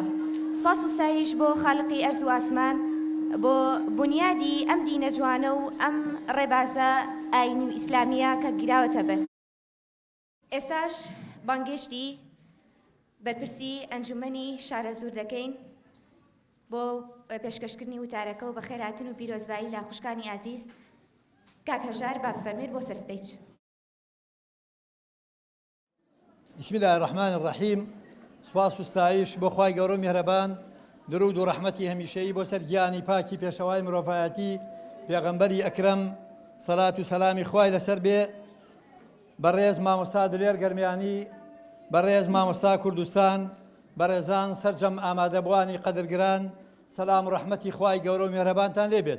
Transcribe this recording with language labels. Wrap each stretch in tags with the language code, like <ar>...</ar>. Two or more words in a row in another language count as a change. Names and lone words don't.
<ckb>سپاس و ستایش بۆ خالقی ئەرز و ئاسمان بۆ بنیادی ئەم دینە جوانە و ئەم ڕێبازە ئاینی و ئیسلامیە کە گیراوەتە بەر. ئێستاش بانگێشتی بەرپرسی ئەنجومەنی شارە زوور دەکەین بۆ پێشکەشکردنی وتارەکە و بەخێرهاتن و پیرۆزبایی لە خوشکانی ئازیز. کاک هەژار با بفەرمێت بۆ سەرستەیج.</ckb> <ar>بسم الله الرحمن الرحیم.</ar> <ckb>سپاس و ستایش بۆ خوای گەورە و میهرەبان، درود و ڕەحمەتی هەمیشەیی بۆ سەر گیانی پاکی پێشەوای مرۆڤایەتی پێغەمبەری ئەکرەم سەلات و سەلامی خوای لەسەر بێ. بەڕێز مامۆستا دلێر گەرمیانی، بەڕێز مامۆستا کوردستان، بەڕێزان سەرجەم ئامادەبوانی قەدرگران، سەلام و ڕەحمەتی خوای گەورە و میهرەبانتان لێبێت.</ckb>